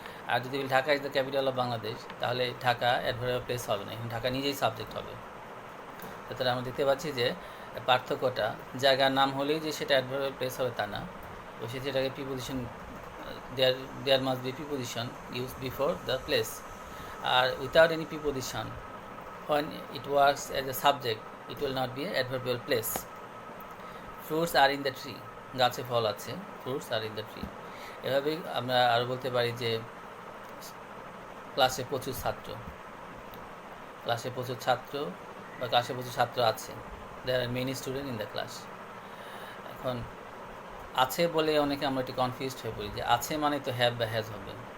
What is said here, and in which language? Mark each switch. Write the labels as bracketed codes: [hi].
[bn] আর যদি বলি [en] Dhaka is the capital of Bangladesh, [bn] তাহলে ঢাকা অ্যাডভার্বিয়াল প্লেস হবে না, এখানে ঢাকা নিজেই সাবজেক্ট হবে। তাহলে আমরা দেখতে পাচ্ছি যে পার্থক্যটা, জায়গার নাম হলেই যে সেটা অ্যাডভার্বিয়াল প্লেস হবে তা না, তো সেটাকে preposition, [en] There must be preposition use before the place. আর without any preposition, when it works as a subject, it will not be an adverbial place. Fruits are in the tree, [bn] গাছে ফল আছে, [en] fruits are in the tree। [bn] এভাবেই আমরা আরও বলতে পারি যে ক্লাসে প্রচুর ছাত্র, ক্লাসে প্রচুর ছাত্র বা ক্লাসে প্রচুর ছাত্র আছে, [en] There are many student in the class. [bn] এখন আছে বলে অনেকে আমরা একটু কনফিউজড হয়ে পড়ি যে আছে মানে তো হ্যাভ বা হ্যাজ হবে।